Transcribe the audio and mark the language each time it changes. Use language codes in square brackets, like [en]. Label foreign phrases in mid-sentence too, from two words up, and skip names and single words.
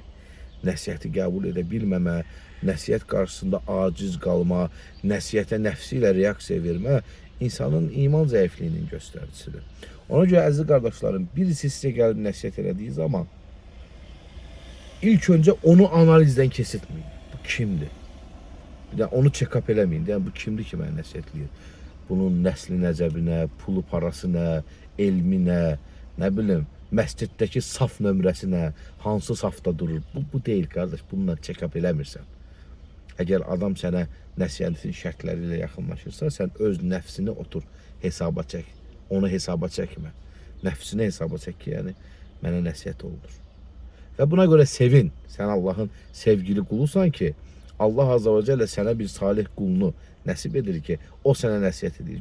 [az] Nəsihəti qəbul edə bilməmə, nəsihət qarşısında aciz qalma, nəsihətə nəfsi ilə reaksiya vermə insanın iman zəifliyinin göstəricisidir. Ona görə əziz qardaşlarım, birisi sizə gəlib nəsihət elədiyi zaman ilk öncə onu analizdən kesitməyin. Bu kimdir? Bir də onu check-up eləməyin. Yəni, bu kimdir ki, mənə nəsihətləyir? Bunun nəsli nəcəbinə, pulu parasına, elminə, nə bilim, məsciddəki saf nömrəsinə, hansı safda durur? Bu deyil, qardaş, bununla check-up eləmirsən. Əgər adam sənə nəsihətin şərtləri ilə yaxınlaşırsa, sən öz nəfsini otur, hesaba çək. Onu hesaba çəkmə. Nəfsini hesaba çək ki, yəni, mənə nəsihət olunur. Və buna görə sevin. Sən Allahın sevgili qulusan ki, Allah Azza və Cəllə sənə bir salih qulunu nəsib edir ki, o sənə nəsihət edir.